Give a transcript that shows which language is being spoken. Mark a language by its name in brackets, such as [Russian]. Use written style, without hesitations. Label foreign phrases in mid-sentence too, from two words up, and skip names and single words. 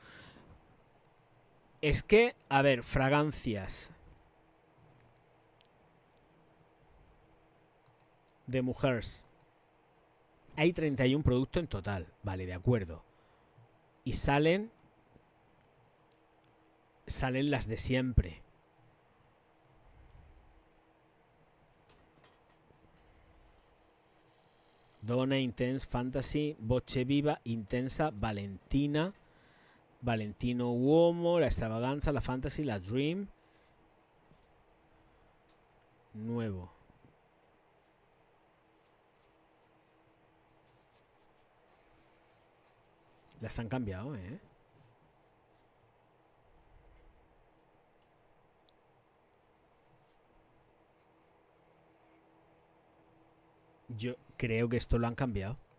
[Spanish] Es que, a ver, fragancias de mujeres. Hay 31 productos en total. Vale, de acuerdo. Y salen las de siempre. Donna, Intense, Fantasy, Voce Viva, Intensa, Valentina, Valentino Uomo, la Extravaganza, la Fantasy, la Dream. Nuevo. Las han cambiado, ¿eh? Yo creo que esto lo han cambiado.